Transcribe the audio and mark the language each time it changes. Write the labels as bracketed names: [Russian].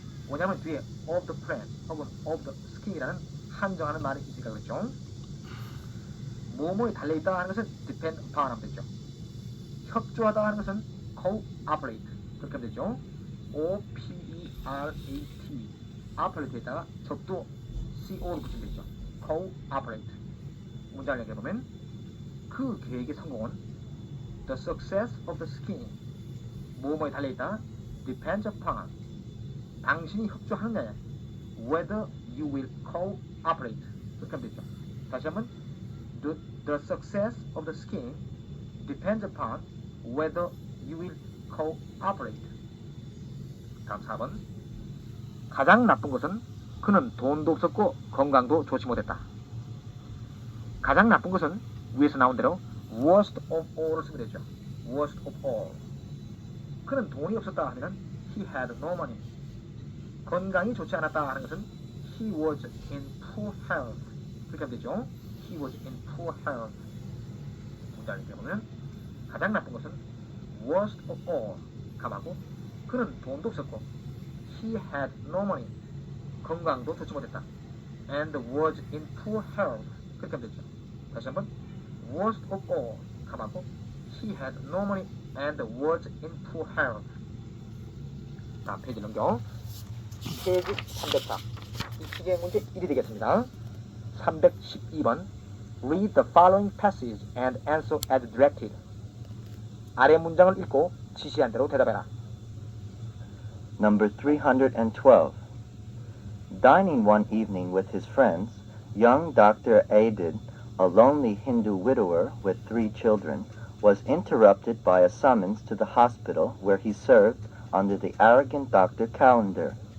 [Korean] 왜냐하면 뒤에 of the plan 혹은 of the scheme이라는 한정하는 말이 있으니까 그렇죠. 뭐뭐에 달려있다 하는 것은 depend upon 하면 되죠. 협조하다 하는 것은 cooperate 그렇게 하면 되죠. O-P-E-R-A-T operate에다가 접두 CO를 붙이면 되죠. cooperate 문장을 얘기해보면 그 계획의 성공은 [English] the success of the scheme [Korean] 뭐뭐에 달려있다 depends upon 당신이 협조하느냐에 [English] whether you will cooperate [Korean] 그렇게 하면 되죠. 다시 한번 [English] the success of the scheme depends upon whether you will cooperate. [Korean] 다음 4번 가장 나쁜 것은 그는 돈도 없었고 건강도 좋지 못했다. 가장 나쁜 것은 위에서 나온 대로 worst of all을 쓰면 되죠. worst of all 그는 돈이 없었다 하면 [English] he had no money [Korean] 건강이 좋지 않았다 하는 것은 [English] he was in poor health [Korean] 그렇게 하면 되죠. [English] he was in poor health [Korean] 문장을 읽어보면 가장 나쁜 것은 worst of all 감하고 그는 돈도 없었고 [English] he had no money [Korean] 건강도 좋지 못했다 [English] and was in poor health [Korean] 그렇게 하면 되죠. 다시 한번 [English] worst of all [Korean] 감하고 [English] he had no money and was in poor health [Korean] 다음 페이지 넘겨 페이지 304 이 시계 문제 1이 되겠습니다. [English] 312번 Read the following passage and answer as directed. [Korean] 아래 문장을 읽고 지시한 대로 대답해라. [English] Number 312. Dining one evening with his friends, young Dr. Adid, a lonely Hindu widower with 3 children, was interrupted by a summons to the hospital where he served under the arrogant Dr. Calendar.